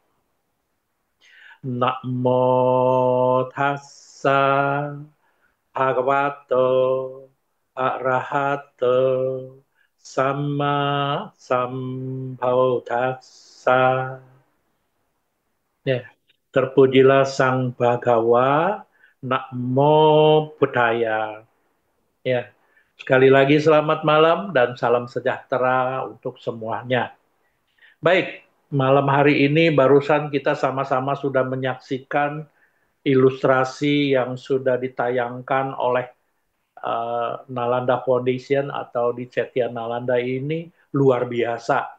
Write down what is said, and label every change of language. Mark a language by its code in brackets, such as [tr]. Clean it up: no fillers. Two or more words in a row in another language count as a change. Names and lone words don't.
[pi] Namo tassa bhagavato arahato samma sambuddhassa. [id] Ya, terpujilah Sang Bhagawa, [pi] Namo Buddhaya. [id] Ya, sekali lagi selamat malam dan salam sejahtera untuk semuanya. Baik, malam hari ini barusan kita sama-sama sudah menyaksikan ilustrasi yang sudah ditayangkan oleh Nalanda Foundation atau di Cetya Nalanda ini luar biasa.